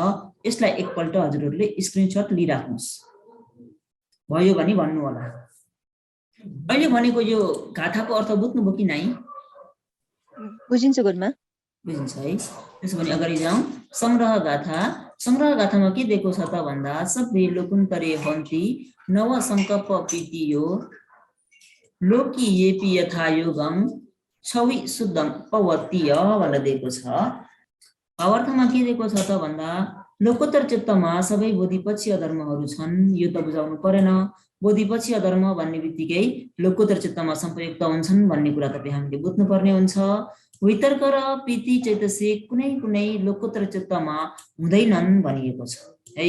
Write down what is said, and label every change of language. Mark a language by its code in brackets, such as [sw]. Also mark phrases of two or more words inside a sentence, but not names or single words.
[ne] यसलाई एकपल्ट हजुरहरूले स्क्रिनशट लिइराख्नुहोस्, भयो भने भन्नु होला। अहिले भनेको यो गाथाको अर्थ बुझ्नुभयो कि नै? बुझिन्छ गुरुमा, बुझिन्छ है। त्यसो भने अगाडि जाउँ। संग्रह गाथामा के दिएको छ त भन्दा सबै [pi] लोकुन्तरे हन्ति नव संकल्प प्रीतियो लोकी येपि यथा योगम छवि शुद्धम पवतीय [ne] भनेर दिएको छ। भावार्थमा के दिएको छ त भन्दा लोकोत्तर चित्तमा सबै बोधिपक्षीय धर्महरू छन्। यो त बुझाउनु परेन। बोधिपक्षीय धर्म भन्ने बित्तिकै लोकोत्तर चित्तमा संप्रयुक्त हुन्छन् भन्ने कुरा तपाईँ हामीले बुझ्नुपर्ने हुन्छ। वितर्क र प्रीति चैतसिक कुनै कुनै लोकोत्तर चित्तमा हुँदैनन् भनिएको छ है।